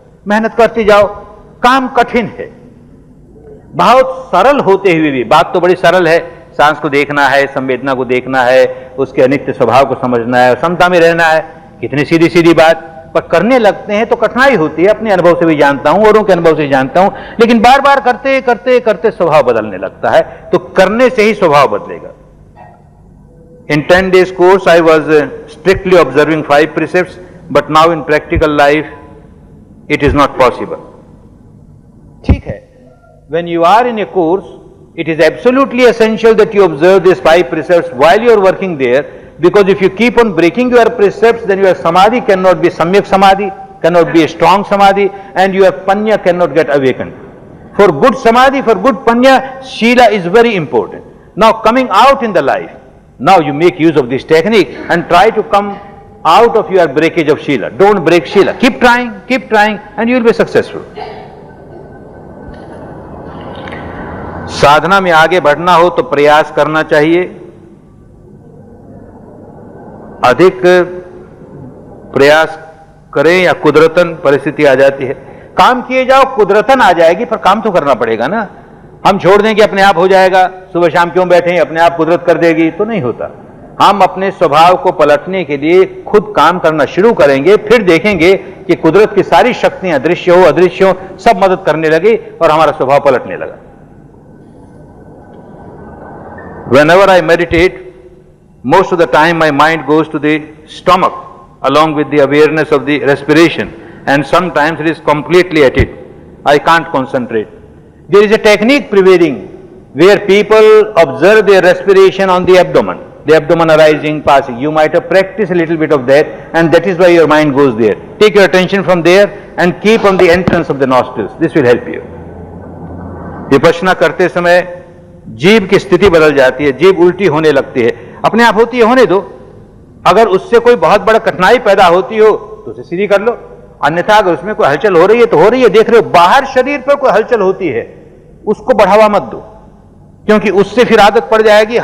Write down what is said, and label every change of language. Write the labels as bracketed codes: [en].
[hi] मेहनत करती जाओ, काम कठिन है, बहुत सरल होते हुए भी, बात तो बड़ी सरल है, सांस को देखना है, संवेदना को देखना है, उसके अनित्य स्वभाव को समझना है, समता में रहना है, कितनी सीधी सीधी बात, पर करने लगते हैं तो कठिनाई होती है। अपने अनुभव से भी जानता हूं, औरों के अनुभव से जानता हूं, लेकिन बार बार करते करते करते स्वभाव बदलने लगता है, तो करने से ही स्वभाव बदलेगा। [en] In 10 days course, I was strictly observing 5 precepts, but now in practical life, it is not possible. [hi] ठीक है, [en] when you are in a course, it is absolutely essential that you observe these 5 precepts while you are working there, because if you keep on breaking your precepts, then your samadhi cannot be samyak samadhi, cannot be a strong samadhi, and your panya cannot get awakened. For good samadhi, for good panya, shila is very important. Now coming out in the life, now you make use of this technique and try to come out of your breakage of Shila. Don't break Shila. Keep trying and you will be successful. [hi] साधना में आगे बढ़ना हो तो प्रयास करना चाहिए, अधिक प्रयास करें या कुदरतन परिस्थिति आ जाती है। काम किए जाओ, कुदरतन आ जाएगी, पर काम तो करना पड़ेगा ना। हम छोड़ दें कि अपने आप हो जाएगा, सुबह शाम क्यों बैठे, अपने आप कुदरत कर देगी, तो नहीं होता। हम अपने स्वभाव को पलटने के लिए खुद काम करना शुरू करेंगे, फिर देखेंगे कि कुदरत की सारी शक्तियां दृश्य हो अदृश्य हो सब मदद करने लगी और हमारा स्वभाव पलटने लगा। [en] Whenever I meditate, most of the time my mind goes to the stomach along with the awareness of the respiration, and sometimes it is completely at it. I can't concentrate. There is a technique prevailing where people observe their respiration on the abdomen arising, passing. You might have practiced a little bit of that, and that is why your mind goes there. Take your attention from there and keep on the entrance of the nostrils. This will help you. [hi] Vipassana करते समय जीभ की स्थिति बदल जाती है, जीभ उल्टी होने लगती है, अपने आप होती है, होने दो। अगर उससे कोई बहुत बड़ा कठिनाई पैदा होती हो तो उसे सीधी कर लो, अन्यथा अगर उसमें कोई हलचल हो रही है तो हो रही है, देख रहे हो। बाहर शरीर पर कोई हलचल होती है, उसको बढ़ावा मत दो, क्योंकि उससे फिर आदत पड़ जाएगी।